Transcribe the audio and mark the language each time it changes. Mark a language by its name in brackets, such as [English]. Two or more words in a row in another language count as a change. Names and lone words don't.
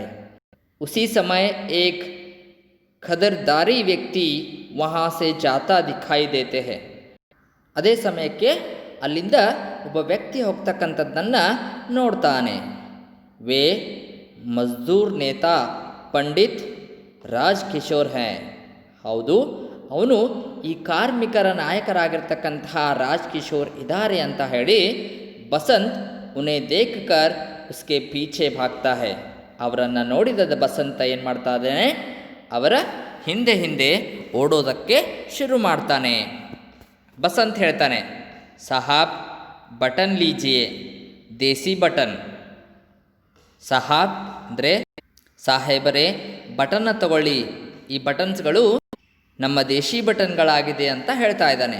[Hindi] उसी समय एक खद्दरधारी व्यक्ति वहाँ से जाता दिखाई देते हैं, [Kannada] ಅದೇ ಸಮಯಕ್ಕೆ ಅಲ್ಲಿಂದ ಒಬ್ಬ ವ್ಯಕ್ತಿ ಹೋಗ್ತಕ್ಕಂಥದ್ದನ್ನು ನೋಡ್ತಾನೆ। [Hindi] वे मज़दूर नेता पंडित राज किशोर हैं। [Kannada] ಹೌದು, ಅವನು ಈ ಕಾರ್ಮಿಕರ ನಾಯಕರಾಗಿರ್ತಕ್ಕಂತಹ ರಾಜ್ ಕಿಶೋರ್ ಇದ್ದಾರೆ ಅಂತ ಹೇಳಿ ಬಸಂತ್ [Hindi] उन्हें देखकर उसके पीछे भागता है. [Kannada] ಅವರನ್ನು ನೋಡಿದ ಬಸಂತ ಏನು ಮಾಡ್ತಾ ಇದ್ದಾನೆ, ಅವರ ಹಿಂದೆ ಹಿಂದೆ ಓಡೋದಕ್ಕೆ ಶುರು ಮಾಡ್ತಾನೆ. ಬಸಂತ್ ಹೇಳ್ತಾನೆ, [Hindi] साहब बटन लीजिए, देसी बटन. [Kannada] ಸಾಹಾಬ್ ಅಂದರೆ ಸಾಹೇಬರೇ, ಬಟನ್ನ ತಗೊಳ್ಳಿ, ಈ ಬಟನ್ಸ್ಗಳು ನಮ್ಮ ದೇಶಿ ಬಟನ್ಗಳಾಗಿದೆ ಅಂತ ಹೇಳ್ತಾ ಇದ್ದಾನೆ.